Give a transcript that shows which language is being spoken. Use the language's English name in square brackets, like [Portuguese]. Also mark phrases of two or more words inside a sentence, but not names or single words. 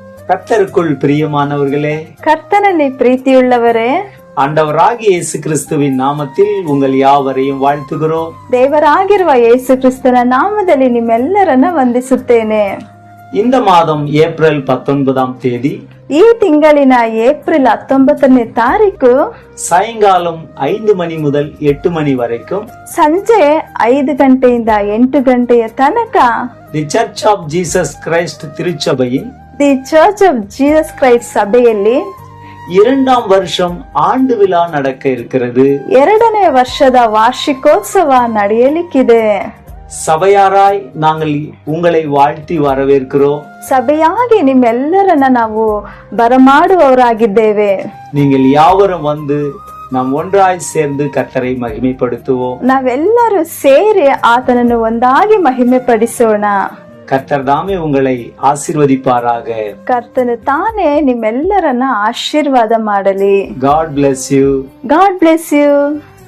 [Tamil] கர்த்தருக்குள் பிரியமானவர்களே, [Kannada] கர்த்தನಲ್ಲಿ ಪ್ರೀತಿಯುಳ್ಳವರೇ, [Tamil] ஆண்டவராகிய இயேசு கிறிஸ்துவின் நாமத்தில் உங்கள் யாவரையும் வாழ்த்துகிறோம். [Kannada] ದೇವರಾಗಿರುವ ಯೇಸು ಕ್ರಿಸ್ತನ ನಾಮದಲ್ಲಿ ನಿಮ್ಮೆಲ್ಲರನ್ನ ವಂದಿಸುತ್ತೇನೆ. [Tamil] இந்த மாதம் ஏப்ரல் 19ஆம் தேதி, [Kannada] ಈ ತಿಂಗಳಿನ ಏಪ್ರಿಲ್ 19ನೇ ತಾರೀಕು [Tamil] சாயங்காலம் 5 மணி முதல் 8 மணி வரைக்கும் [Kannada] ಸಂಜೆ 5 ಗಂಟೆಯಿಂದ 8 ಗಂಟೆಯ ತನಕ [Tamil] தி சர்ச் ஆஃப் ஜீசஸ் கிரைஸ்ட் திருச்சபையின் [Kannada] ದಿ ಚರ್ಚ್ ಆಫ್ ಜೀಸಸ್ ಕ್ರೈಸ್ಟ್ ಸಭೆಯಲ್ಲಿ [Tamil] 2ஆம் வருஷம் ஆண்டு விழா நடக்க இருக்கிறது. [Kannada] 2ನೇ ವರ್ಷದ ವಾರ್ಷಿಕೋತ್ಸವ ನಡೆಯಲಿಕ್ಕಿದೆ. [Tamil] சபையாராய் நாங்கள் உங்களை வாழ்த்தி வரவேற்கிறோம். [Kannada] ಸಭೆಯಾಗಿ ನಿಮ್ಮೆಲ್ಲರನ್ನ ನಾವು ಬರಮಾಡುವವರಾಗಿದ್ದೇವೆ. [Tamil] நீங்கள் யாவரும் வந்து நாம் ஒன்றாய் சேர்ந்து கர்த்தரை மகிமைப்படுத்துவோம். [Kannada] ನಾವೆಲ್ಲರೂ ಸೇರಿ ಆತನನ್ನು ಒಂದಾಗಿ ಮಹಿಮೆ ಪಡಿಸೋಣ. [Tamil] கர்த்தர் தாமே உங்களை ஆசீர்வதிப்பாராக. [Kannada] ಕರ್ತನು ತಾನೇ ನಿಮ್ಮೆಲ್ಲರನ್ನ ಆಶೀರ್ವಾದ ಮಾಡಲಿ. [English] God bless you. God bless you.